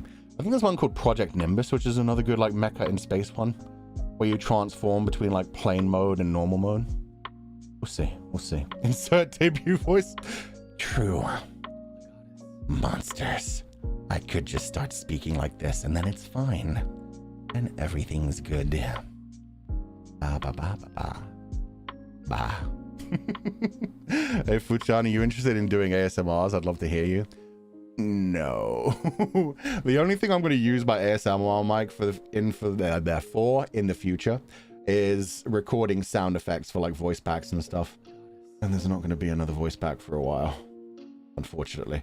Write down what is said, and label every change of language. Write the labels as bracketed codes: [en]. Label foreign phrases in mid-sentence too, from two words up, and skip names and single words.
[en] I think there's one called Project Nimbus, which is another good like mecha in space one, where you transform between like plane mode and normal mode. We'll see. We'll see. Insert debut voice. True. Monsters. I could just start speaking like this and then it's fine. And everything's good. Ba ba ba ba ba. Ba. Hey Fuchan, are you interested in doing ASMRs? I'd love to hear you. No. The only thing I'm going to use my ASMR mic for in the future is recording sound effects for like voice packs and stuff. And there's not going to be another voice pack for a while, unfortunately.